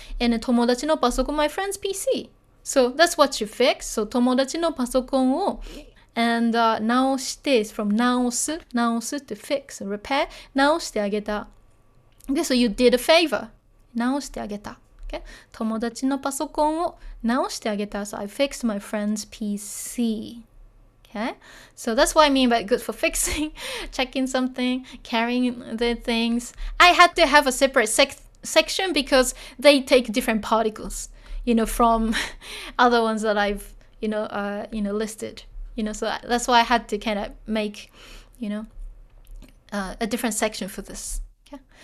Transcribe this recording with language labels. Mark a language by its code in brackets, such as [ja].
[en] And 友達のパソコン my friend's PC. So that's what you fixed. So 友達のパソコンを and 直して is from 直す to fix, repair [ja] 直してあげた [en] Okay, so you did a favor 直してあげたOkay. [ja] 友達のパソコンを直してあげた [en] So I fixed my friend's PC. Okay. So that's what I mean by good for fixing, checking something, carrying the things. I had to have a separate section because they take different particles, from other ones that I've, listed. So that's why I had to kind of make, a different section for this. Okay.